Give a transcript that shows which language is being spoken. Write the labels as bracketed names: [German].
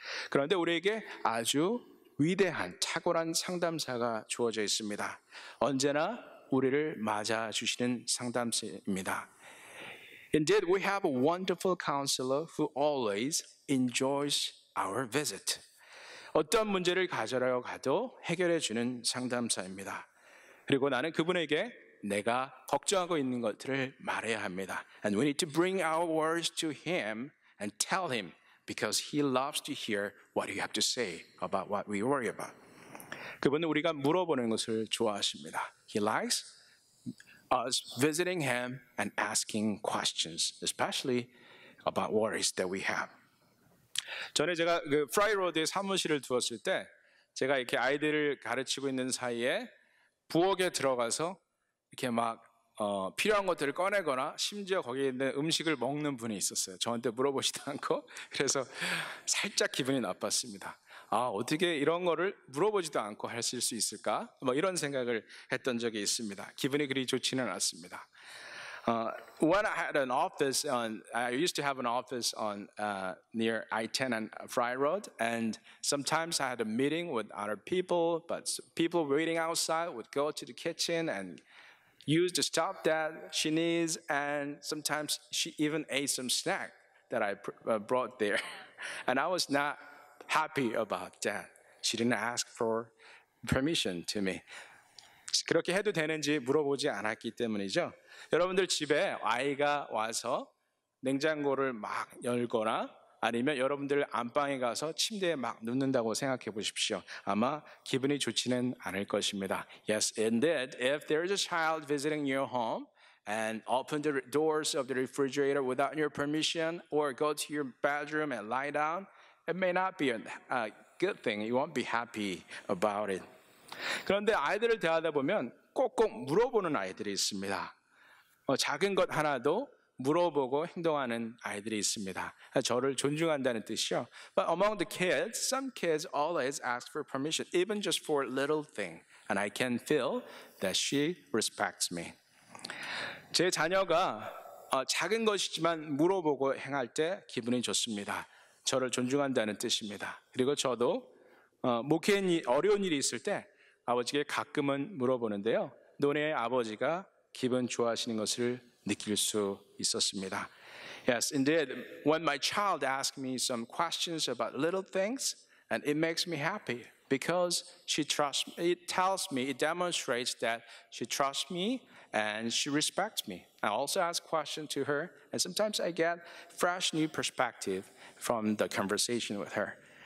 [Korean] 그런데 우리에게 아주 위대한 탁월한 상담사가 주어져 있습니다. 언제나 우리를 맞아주시는 상담사입니다. [English] Indeed, we have a wonderful counselor who always enjoys our visit. [Korean] 어떤 문제를 가져러 가도 해결해 주는 상담사입니다. 그리고 나는 그분에게 내가 걱정하고 있는 것들을 말해야 합니다. [English] And we need to bring our worries to him and tell him because he loves to hear what you have to say about what we worry about. [Korean] 그분은 우리가 물어보는 것을 좋아하십니다. [English] He likes us visiting him and asking questions, especially about worries that we have. [Korean] 전에 제가 그 프라이로드에 사무실을 두었을 때 제가 이렇게 아이들을 가르치고 있는 사이에 부엌에 들어가서 이렇게 막 필요한 것들을 꺼내거나 심지어 거기에 있는 음식을 먹는 분이 있었어요. 저한테 물어보지도 않고. 그래서 살짝 기분이 나빴습니다. 어떻게 이런 거를 물어보지도 않고 하실 수 있을까? 뭐 이런 생각을 했던 적이 있습니다. 기분이 그리 좋지는 않았습니다. [English] When I had an office I used to have an office on near I-10 and Fry Road, and sometimes I had a meeting with other people, but people waiting outside would go to the kitchen and use the stuff that she needs, and sometimes she even ate some snack that I brought there, and I was not happy about that. She didn't ask for permission to me. [Korean] 그렇게 해도 되는지 물어보지 않았기 때문이죠. 여러분들 집에 아이가 와서 냉장고를 막 열거나 아니면 여러분들 안방에 가서 침대에 막 눕는다고 생각해 보십시오. 아마 기분이 좋지는 않을 것입니다. [English] Yes, indeed, if there is a child visiting your home and open the doors of the refrigerator without your permission or go to your bedroom and lie down, it may not be a good thing. You won't be happy about it. [Korean] 그런데 아이들을 대하다 보면 꼭꼭 물어보는 아이들이 있습니다. 작은 것 하나도 물어보고 행동하는 아이들이 있습니다. 저를 존중한다는 뜻이요. [English] But among the kids, some kids always ask for permission, even just for a little thing. And I can feel that she respects me. [Korean] 제 자녀가 작은 것이지만 물어보고 행할 때 기분이 좋습니다. 저를 존중한다는 뜻입니다. 그리고 저도 목회인 어려운 일이 있을 때 아버지께 가끔은 물어보는데요. 너네 아버지가 기분 좋아하시는 것을 느낄 수 있었습니다. [English] Yes, indeed. When my child asks me some questions about little things, and it makes me happy because she trusts me. It tells me, it demonstrates that she trusts me and she respects me. I also ask questions to her, and sometimes I get fresh new perspective from the conversation with her.